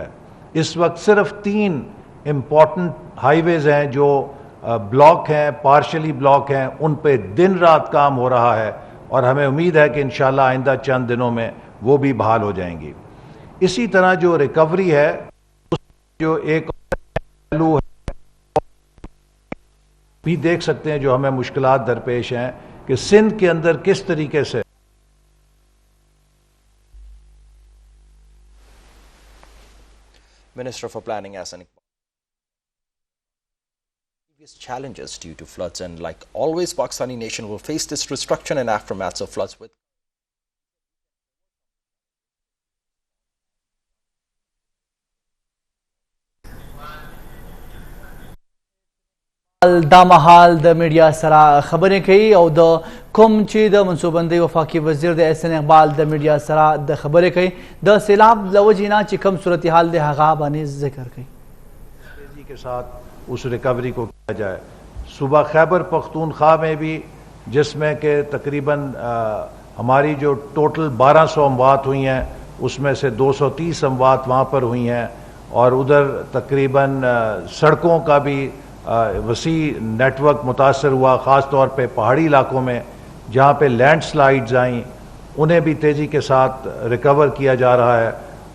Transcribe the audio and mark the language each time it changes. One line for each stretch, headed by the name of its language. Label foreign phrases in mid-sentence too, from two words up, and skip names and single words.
Urdu: اس وقت صرف 3
English: important highways
Urdu: ہیں جو بلاک ہیں،
English: partially block
Urdu: ہیں، ان پہ دن رات کام ہو رہا ہے، اور ہمیں امید ہے کہ
Arabic: انشاءاللہ
Urdu: آئندہ چند دنوں میں وہ بھی بحال ہو جائیں گی۔ اسی طرح جو ریکوری ہے، اس جو ایک پہلو ہے بھی دیکھ سکتے ہیں جو ہمیں مشکلات درپیش ہیں کہ سندھ کے اندر کس طریقے سے
English: Minister for Planning Ahsan Iqbal. Challenges due to floods, and like always Pakistani nation will face this destruction and aftermaths of floods with
Pashto: دا مهال د میډیا سره خبرې کوي او د کوم چې د منصوبندۍ وفاقي وزیر د احسن اقبال د میډیا سره د خبرې کوي د سیلاب له وجې نه چې کوم صورتحال دی هغه باندې ذکر کوي
Urdu: تیزی کے ساتھ اس ریکوری کو کیا جائے۔ صوبہ خیبر پختونخوا میں بھی، جس میں کہ تقریباً ہماری جو ٹوٹل 1200 اموات ہوئی ہیں اس میں سے 230 اموات وہاں پر ہوئی ہیں، اور ادھر تقریباً سڑکوں کا بھی وسیع نیٹ ورک متاثر ہوا، خاص طور پہ پہاڑی علاقوں میں جہاں پہ لینڈ سلائیڈز آئیں انہیں بھی تیزی کے ساتھ ریکور کیا جا رہا ہے۔